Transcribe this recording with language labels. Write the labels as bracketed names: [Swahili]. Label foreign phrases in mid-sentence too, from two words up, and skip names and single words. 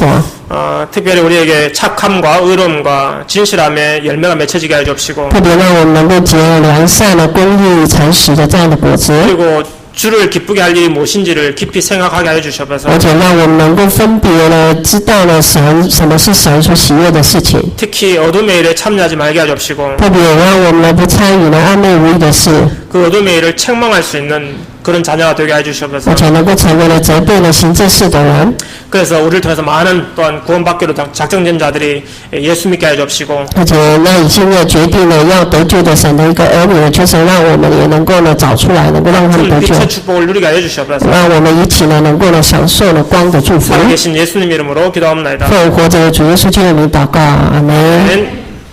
[Korean] 특별히 우리에게 착함과 의로움과 진실함의 열매가 맺혀지게 하여 주옵시고 [Chinese] 特别让我们能够结良善的、公义、诚实的这样的果子。 [Korean] 그리고 주를 기쁘게 할 일이 무엇인지를 깊이 생각하게 하여 주시옵소서. [Chinese] 而且让我们能够分别呢，知道了神什么是神所喜悦的事情， [Korean] 특히 어둠의 일에 참여하지 말게 하여 주옵시고 [Chinese] 特别让我们呢不参与呢暧昧无益的事， [Korean] 그 어둠의 일을 책망할 수 있는 그런 자녀가 되게 하여 주시옵소서. [Chinese] 而且能够成为了责备了行这事的人。 [Korean] 그래서 우리를 통해서 많은 또한 구원받기로 작정된 자들이 예수 믿게 하여 주옵시고 [Chinese] 而且那已经呢决定了要得救的神的一个儿女，就是让我们也能够呢找出来，能够让他们得救， [Korean] 빛의 축복을 누리게 하여 주시옵소서. [Chinese] 让我们一起呢能够呢享受了光的祝福。 [Korean] 살아계신 예수님 이름으로 기도합니다. [Chinese] 奉活着的主耶稣基督的名祷告，阿门。 [Korean] 아멘.